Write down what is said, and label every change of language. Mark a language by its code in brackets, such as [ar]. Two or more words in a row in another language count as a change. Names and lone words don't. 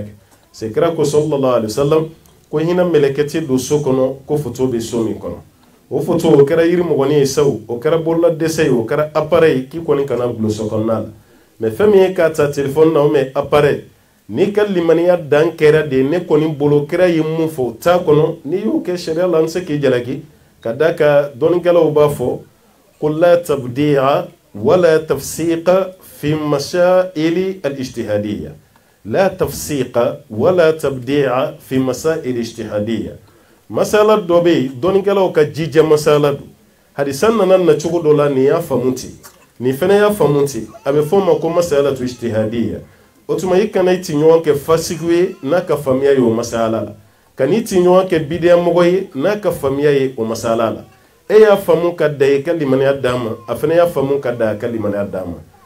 [bm] kɛ c'est kira ko [ar] صلى الله عليه وسلم [bm] ko hinɛ mɛlɛkɛ tɛ don so kɔnɔ ko photo bɛ so min kɔnɔ o photo o kɛra yiri mɔgɔnin ye sawo o kɛra bolola dɛsɛ ye o kɛra appareil k'i kɔni kana gulon so kɔnɔna la mais fɛn min ye k'a ta téléphone na o mɛ appareil n'i ka limaniya dan kɛra de ne kɔni bolo kira ye mun fɔ o t'a kɔnɔ n'i y'o kɛ sariya la an tɛ se k'i jalaki ka da ka dɔnnikɛlaw b'a fɔ ko [ar] لا تبديع ولا تفسيق في المسائل الاجتهادية [bm] la [ar] تفسيق ولا تبديع في مسائل الاجتهادية [bm] masala dɔ bɛ yen dɔnnikɛlaw ka jija masala don hadisa nana na cogo dɔ la nin y'a faamu ten nin fana y'a faamu ten a bɛ fɔ o ma ko [ar] مسألة اجتهادية [bm] o tuma i kana i ti ɲɔgɔn kɛ fasigiw ye n'a ka faamuya ye o masala la ka n'i ti ɲɔgɔn kɛ bidiyamɔgɔ ye n'a ka faamuya ye o masala la e y'a faamu ka da i ka limaniya d'a ma a fana y'a faamu ka da a ka limaniya d'a ma